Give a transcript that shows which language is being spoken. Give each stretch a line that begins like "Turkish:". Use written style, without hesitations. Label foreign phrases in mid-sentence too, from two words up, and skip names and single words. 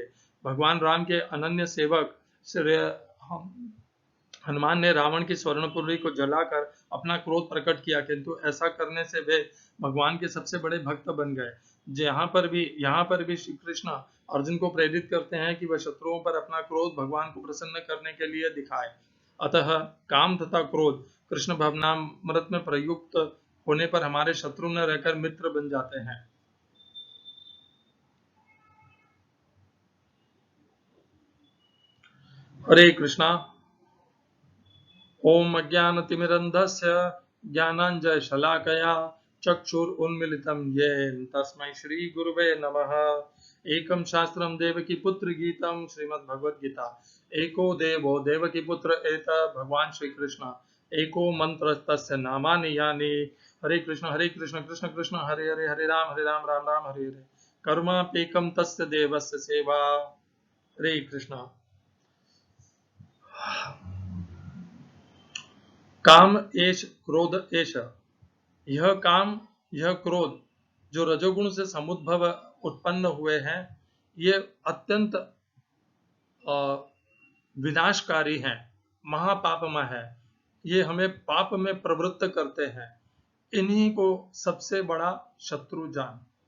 Hindi: भगवान राम के अनन्य सेवक हनुमान ने रावण की स्वर्णपुरी को जलाकर अपना क्रोध प्रकट किया, किंतु ऐसा करने से वे भगवान के सबसे बड़े भक्त बन गए। यहाँ पर भी श्री कृष्ण अर्जुन को प्रेरित करते हैं कि वह शत्रुओं पर अपना क्रोध भगवान को प्रसन्न करने के लिए दिखाए। अतः काम तथा क्रोध कृष्ण भावनामृत में प्रयुक्त होने पर हमारे शत्रु न रहकर मित्र बन जाते हैं। हरे कृष्णा।
Sanskrit: ओम अज्ञानतिमिरन्धस्य ज्ञानाञ्जनशलाकया चक्षुरुन्मीलितं येन तस्मै श्रीगुरुवे नमः। एकं शास्त्रं देवकीपुत्र गीतं श्रीमद्भगवद्गीता। एको देवो देवकीपुत्र एतत् भगवान श्री कृष्ण। एको मंत्र तस्य नामानि यानि। हरे कृष्ण कृष्ण कृष्ण हरे हरे, हरे राम राम राम हरे हरे। कर्माप्येकं तस्य देवस्य सेवा। हरे कृष्ण। काम एष क्रोध एष।
Hindi: यह काम यह क्रोध जो रजोगुण से समुद्भव उत्पन्न हुए हैं, ये अत्यंत विनाशकारी हैं, महापापमय है। ये हमें पाप में प्रवृत्त करते हैं। इन्हीं को सबसे बड़ा शत्रु जान।